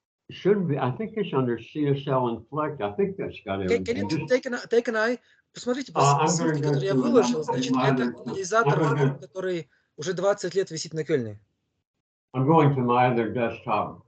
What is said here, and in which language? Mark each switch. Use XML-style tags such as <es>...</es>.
<en>Should be. I think it's under CSL Inflect. I think that's got everything. Can you take an eye?</en> <ru>Посмотрите, по ссылке, которую я выложил, значит, это анализатор, который уже 20 лет висит на Кельне.</ru> <en>I'm going to my other desktop.</en>